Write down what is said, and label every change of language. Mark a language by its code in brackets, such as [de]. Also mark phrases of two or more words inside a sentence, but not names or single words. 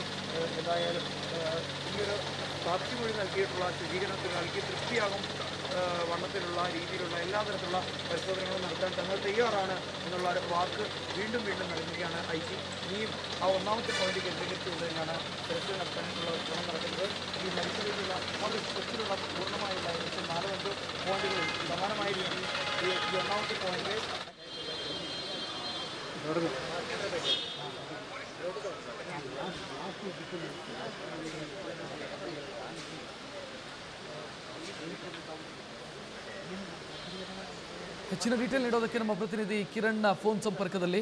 [ml] എന്തായാലും ഈയൊരു സാക്ഷിമൊഴി നൽകിയിട്ടുള്ള സ്ഥിരീകരണത്തിന് നൽകി തൃപ്തിയാകും വണ്ണത്തിലുള്ള രീതിയിലുള്ള എല്ലാ തരത്തിലുള്ള പരിശോധനകളും നടത്താൻ തങ്ങൾ തയ്യാറാണ് എന്നുള്ള വാക്ക് വീണ്ടും നൽകുകയാണ് ഐ.സി. ഇനിയും ആ ഒന്നാമത്തെ പോയിന്റ് കേന്ദ്രീകരിച്ചുകൊണ്ട് തന്നെയാണ് തെരച്ചിൽ നടത്താനുള്ള ശ്രമം നടക്കുന്നത്. ഈ മത്സരത്തിലുള്ള വളരെ സ്പെഷ്യലുള്ള പൂർണ്ണമായുള്ള 4-5 പോയിന്റുകളിൽ സമാനമായ രീതിയിൽ ഈ ഒന്നാമത്തെ പോയിന്റ് [kn] ಹೆಚ್ಚಿನ ಡೀಟೇಲ್ ನೀಡೋದಕ್ಕೆ ನಮ್ಮ ಪ್ರತಿನಿಧಿ ಕಿರಣ್ ಫೋನ್ ಸಂಪರ್ಕದಲ್ಲಿ.